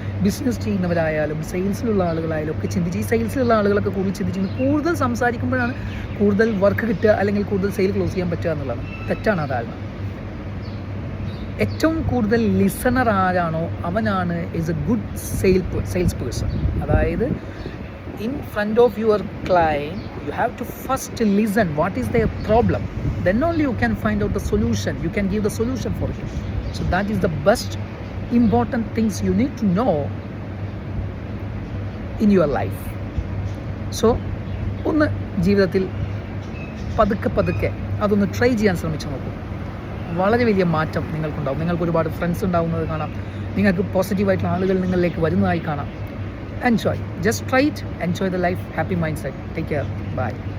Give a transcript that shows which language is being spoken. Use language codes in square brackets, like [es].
[ml] Business ചെയ്യുന്നവരായാലും സെയിൽസിലുള്ള ആളുകളായാലും ഒക്കെ ചിന്തിച്ച്, ഈ സെയിൽസിലുള്ള ആളുകളൊക്കെ കൂടുതൽ ചിന്തിച്ച് കൂടുതൽ സംസാരിക്കുമ്പോഴാണ് കൂടുതൽ വർക്ക് കിട്ടുക, അല്ലെങ്കിൽ കൂടുതൽ സെയിൽ ക്ലോസ് ചെയ്യാൻ പറ്റുക എന്നുള്ളതാണ്. തെറ്റാണ് ആ ധാരണ. ഏറ്റവും കൂടുതൽ ലിസണർ ആരാണോ അവനാണ് [en] Is a good sales person. [ml] അതായത് [en] in front of your client you have to first listen what is their problem, then only you can find out the solution, you can give the solution for him. So that is the best important things you need to know in your life. [ml] So ഒന്ന് ജീവിതത്തിൽ പതുക്കെ അതൊന്ന് try ചെയ്യാൻ ശ്രമിച്ചു നോക്കൂ. വളരെ വലിയ മാറ്റം നിങ്ങൾക്കുണ്ടാവും. നിങ്ങൾക്ക് ഒരുപാട് ഫ്രണ്ട്സ് ഉണ്ടാവുന്നത് കാണാം, നിങ്ങൾക്ക് പോസിറ്റീവായിട്ടുള്ള ആളുകൾ നിങ്ങളിലേക്ക് വരുന്നതായി കാണാം. [en] Enjoy. Just try it. Enjoy the life. Happy mindset. Take care. Bye.